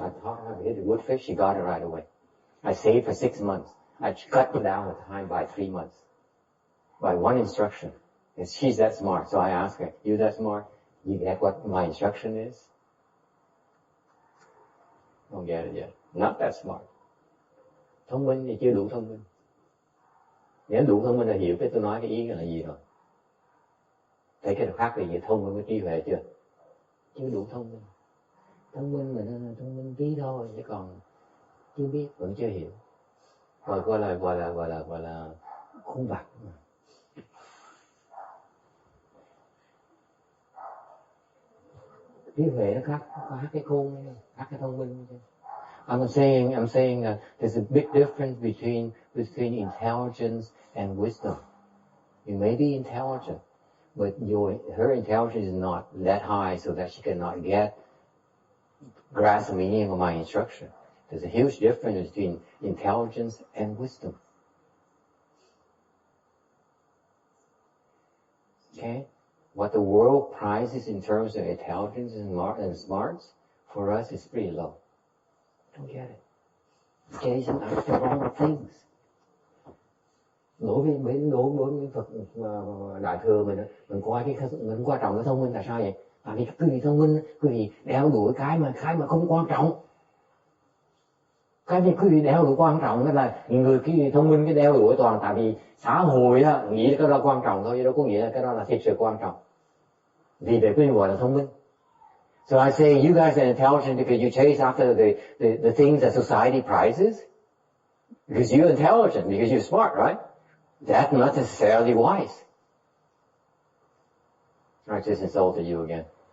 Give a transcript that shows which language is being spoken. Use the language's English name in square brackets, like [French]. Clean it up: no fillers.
[English] I taught her how to hit the wood fish. She got it right away. I saved for 6 months. I cut down the time by 3 months. By one instruction. And she's that smart. So I asked her, you that smart? You get what my instruction is? Don't get it yet. Not that smart. [Vietnamese] Thông minh thì chưa đủ thông minh. Nếu đủ thông minh là hiểu cái tôi nói cái ý là gì rồi. Thấy cái khác gì thông minh với trí huệ chưa? Chưa đủ thông minh. Thông minh mà nó thông minh tí thôi, chứ còn chưa biết, vẫn chưa hiểu. Gọi là khôn vặt. Trí huệ nó khác cái khôn, khác cái thông minh. [English] I'm saying that there's a big difference between intelligence and wisdom. You may be intelligent, but her intelligence is not that high so that she cannot grasp the meaning of my instruction. There's a huge difference between intelligence and wisdom. Okay? What the world prizes in terms of intelligence and smarts, for us is pretty low. Don't get it. Chasing after wrong things. [Vietnamese] Đối với Phật Đại thừa mình coi mình quan trọng cái thông minh là sao vậy? Tại vì cái gì thông minh, cái gì đeo đuổi cái mà không quan trọng. Cái gì đeo đuổi quan trọng đó là người cái thông minh cái đeo đuổi toàn tại vì xã hội á nghĩ cái đó quan trọng thôi, chứ đâu có nghĩa là cái đó là thực sự quan trọng. Vì vậy mới gọi là thông minh. [English] So I say you guys are intelligent because you chase after the things that society prizes. Because you're intelligent, because you're smart, right? That's not necessarily wise. I just insulted you again.